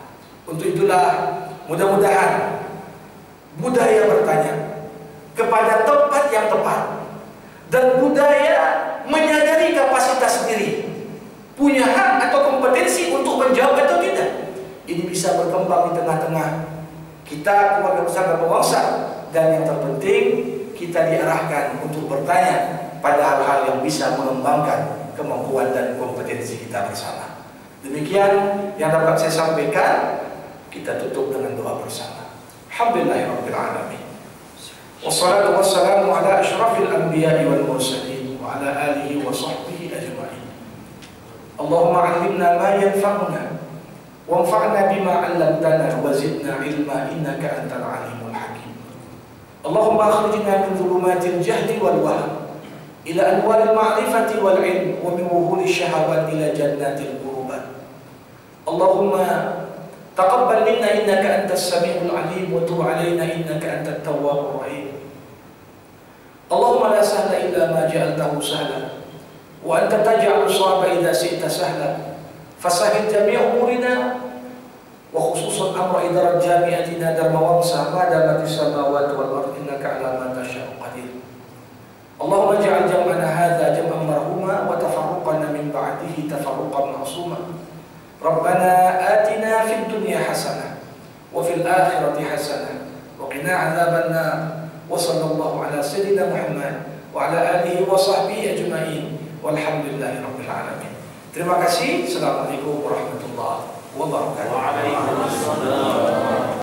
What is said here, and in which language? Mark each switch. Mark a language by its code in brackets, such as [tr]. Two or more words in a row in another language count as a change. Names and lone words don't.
[id] Untuk itulah mudah-mudahan budaya bertanya kepada tempat yang tepat dan budaya menyadari kapasitas sendiri, punya hak atau kompetensi untuk menjawab atau tidak, ini bisa berkembang di tengah-tengah kita, keluarga besar dan bangsa. Dan yang terpenting, kita diarahkan untuk bertanya pada hal-hal yang bisa mengembangkan kemampuan dan kompetensi kita bersama. Demikian yang dapat saya sampaikan. Kita tutup dengan doa bersama. [ar] الحمد لله رب العالمين. والصلاة والسلام على أشرف الأنبياء والمرسلين وعلى آله وصحبه أجمعين. اللهم علمنا ما ينفعنا وانفعنا بما علمتنا وزدنا علما إنك أنت العليم الحكيم. اللهم أخرجنا من ظلمات الجهل والوهم إلى أنوار المعرفة والعلم ومن وحول الشهوات إلى جنات القربات. اللهم تقبل منا إنك أنت السميع العليم وتب علينا إنك أنت التواب الرحيم. اللهم لا سهل إلا ما جعلته سهلا وأنت تجعل الصعب إذا شئت سهلا فسهل جميع أمورنا وخصوصا أمر إدارة جامعتنا درما وانغسا ما دامت السماوات والأرض إنك على ما تشاء قدير. اللهم اجعل جمعنا هذا جمعا مرحوما وتفرقنا من بعده تفرقا معصوما. ربنا آتنا في الدنيا حسنة وفي الآخرة حسنة وقنا عذاب النار. وصلى الله على سيدنا محمد وعلى آله وصحبه أجمعين. والحمد لله رب العالمين. [id] Terima kasih. [ar] السلام عليكم ورحمة الله وبركاته. وعليكم السلام.